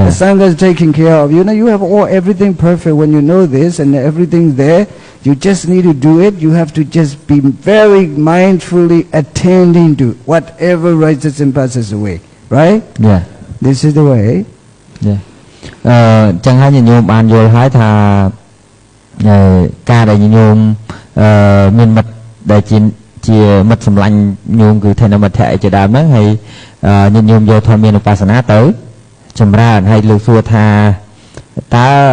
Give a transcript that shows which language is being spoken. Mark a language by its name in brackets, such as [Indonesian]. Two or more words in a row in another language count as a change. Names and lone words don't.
[English] The Sangha is taking care of you. Now you have everything perfect when you know this and everything's there. You just need to do it. You have to just be very mindfully attending to whatever rises and passes away, right? Yeah. This is the way. Yeah. [Khmer] ចឹងហើយញញោមបានយល់ហើយថាការដែលញញោមមានមិត្តដែលជាមិត្តសម្លាញ់ញោមគឺថេនមិត្តអីជាដើមហ្នឹងហើយញញោមយកធម៌មានឧបស្សនាទៅចម្រើនហើយលោកសួរថាតើ